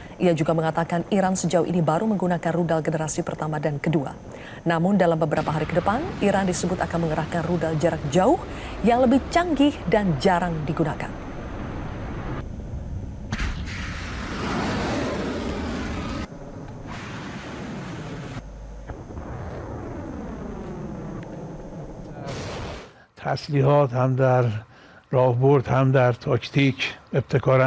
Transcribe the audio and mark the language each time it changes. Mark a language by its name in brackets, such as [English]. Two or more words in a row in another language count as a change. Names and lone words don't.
[Indonesian] Ia juga mengatakan Iran sejauh ini baru menggunakan rudal generasi pertama dan kedua. Namun dalam beberapa hari ke depan, Iran disebut akan mengerahkan rudal jarak jauh yang lebih canggih dan jarang digunakan. [Persian] تسلیحات هم در راهبرد هم در تاکتیک ابتکار